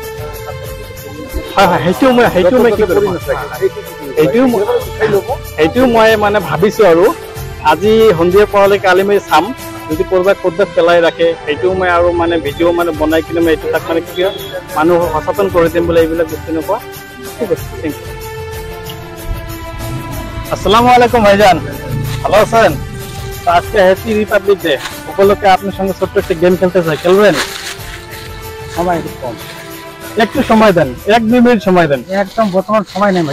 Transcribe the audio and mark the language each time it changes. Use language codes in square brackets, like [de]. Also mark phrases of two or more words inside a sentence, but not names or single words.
[as] হয় হয়, সেইটো মই কি কৰিম, সেইটো মই মানে ভাবিছোঁ, আৰু আজি সন্ধিয়া পৰলৈকে কালি মই চাম, যদি ক'ৰবাত পেলাই ৰাখে, সেইটোও মই আৰু মানে ভিডিঅ' মানে বনাই কিনে মই এইটো তাক মানে কি হয় মানুহ সচেতন কৰি দিম বোলে এইবিলাক বস্তু এনেকুৱা। [bn] ঠিক আছে, [en] thank you. [ar] السلام عليكم [bn] ভাইজান, ভালো আছেন? আজকে [en] happy republic day [bn] উপলক্ষে আপনার সঙ্গে ছোট্ট একটা গেম খেলতে চাই, খেলবেন? সময় খুব কম, একটু সময় দেন, 1-2 মিনিট সময় দেন। একদম বর্তমান সময় নেই ভাই।